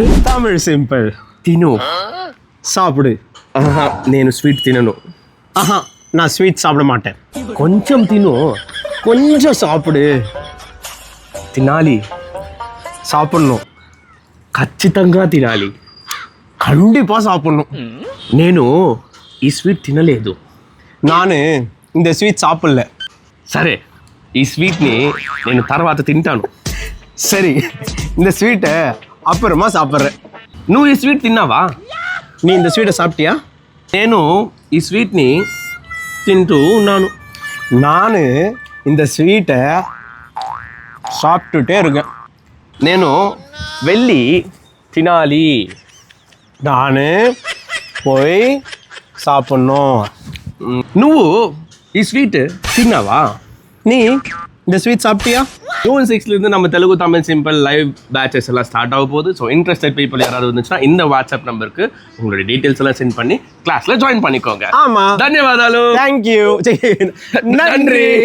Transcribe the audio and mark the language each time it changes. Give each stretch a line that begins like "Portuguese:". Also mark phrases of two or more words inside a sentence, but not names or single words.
Telugu: తమిళ్ సింపుల్. తిను.
Tamil: సాపిడు.
Telugu: ఆహా, నేను స్వీట్ తినను.
Tamil: ஆஹா, நா ஸ்வீட் సాப்பிட மாட்டேன்.
Telugu: కొంచెం తిను.
Tamil: கொஞ்சம் சாப்பிடு.
Telugu: తినాలి,
Tamil: சாப்பிடணும்.
Telugu: ఖచ్చితంగా తినాలి.
Tamil: கண்டிப்பா சாப்பிடணும்.
Telugu: నేను ఈ స్వీట్ తినలేదు.
Tamil: நான் இந்த ஸ்வீட் சாப்பிடல.
Telugu: సరే, ఈ స్వీట్ని నేను తర్వాత తింటాను.
Tamil: சரி, இந்த ஸ்வீட்டை அப்புறமா சாப்பிட்றேன்.
Telugu: నువ్వు ఈ స్వీట్ తిన్నావా?
Tamil: நீ இந்த ஸ்வீட்டை சாப்பிட்டியா?
Telugu: నేను ఈ స్వీట్ని తింటూ ఉన్నాను.
Tamil: நான் இந்த ஸ்வீட்டை சாப்பிட்டுட்டே இருக்கேன்.
Telugu: నేను వెళ్ళి తినాలి.
Tamil: நான் போய் சாப்பிட்ணும்.
Telugu: నువ్వు ఈ స్వీట్ తిన్నావా?
Tamil: நீ இந்த ஸ்வீட் சாப்பிட்டியா? ஜூன் 6லேருந்து நம்ம தெலுங்கு தமிழ் சிம்பிள்
English: live batches
Tamil: எல்லாம் ஸ்டார்ட் ஆக போகுது.
English: so interested people
Tamil: யாராவது இருந்துச்சுன்னா இந்த வாட்ஸ்அப் நம்பருக்கு உங்களுடைய டீட்டெயில்ஸ் எல்லாம் சென்ட் பண்ணி கிளாஸில் ஜாயின் பண்ணிக்கோங்க. ஆமாம்.
Telugu: தன்யவாதாலு.
Tamil: தேங்க்யூ. நன்றி.